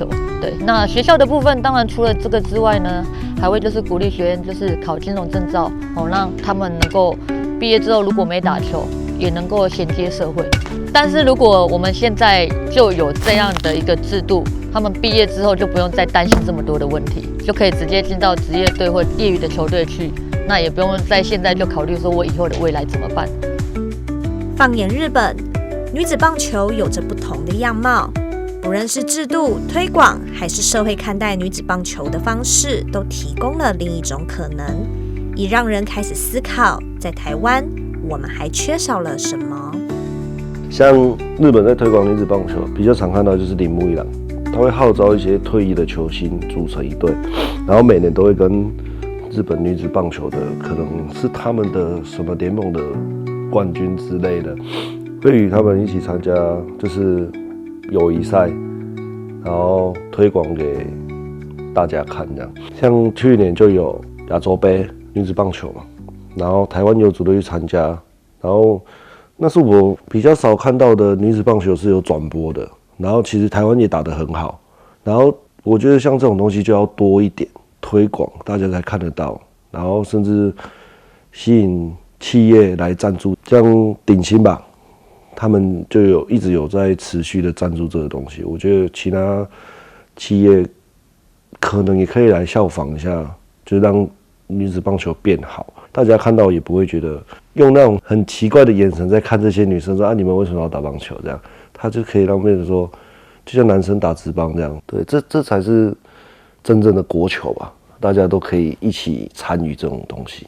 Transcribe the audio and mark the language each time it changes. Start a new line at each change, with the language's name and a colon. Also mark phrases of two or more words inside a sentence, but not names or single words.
Chinese: 對，那學校的部分當然除了這個之外呢，還會就是鼓勵學員就是考金融證照，讓他們能夠畢業之後如果沒打球，也能夠銜接社會。但是如果我們現在就有這樣的一個制度，他們畢業之後就不用再擔心這麼多的問題，就可以直接進到職業隊或業餘的球隊去，那也不用在現在就考慮說我以後的未來怎麼辦。放眼日本，女子棒球有着不同的樣貌，不論是制度推廣，還是社會看待女子棒球的方式，都提供了另一種可能，也讓人開始思考，在台灣我們還缺少了什麼。像日本在推廣女子棒球，比較常看到就是鈴木一朗，他會號召一些退役的球星組成一隊，然後每年都會跟日本女子棒球的可能是他們的什麼聯盟的冠軍之類的，會與他們一起參加就是友誼賽，然後推廣給大家看這樣。像去年就有亞洲盃女子棒球嘛，然後台灣有組隊去參加，然後那是我比較少看到的女子棒球是有轉播的，然後其實台灣也打得很好，然後我覺得像這種東西就要多一點推廣，大家才看得到，然後甚至吸引企業來贊助，像鼎新吧，他們就一直有在持續的贊助這個東西。我覺得其他企業可能也可以來效仿一下，就讓女子棒球變好，大家看到也不會覺得用那種很奇怪的眼神在看這些女生說啊，你們為什麼要打棒球這樣，他就可以讓別人說，就像男生打職棒這樣，對，這才是真正的國球吧，大家都可以一起參與這種東西。